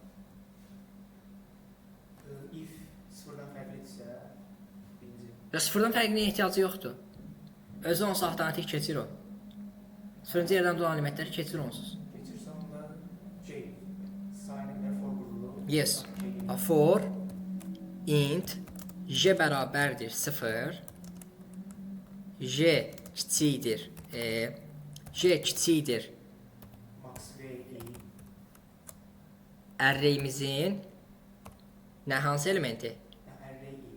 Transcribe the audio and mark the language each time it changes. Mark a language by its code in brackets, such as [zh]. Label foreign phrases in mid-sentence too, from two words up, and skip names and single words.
[az] If sıfırdan fərqlidirsə, birinci. Və sıfırdan fərqliyə ehtiyacı yoxdur. Özü onsuz avtomatik keçir o. Sıfırıncı yerdən duran elementləri keçir onsuz. Keçirsə onda sayına qədər for qurulur. Yes. For int j bərabərdir 0. J kiçikdir. J kiçikdir. Max v i Arrayimizin nə hansı elementi? array i.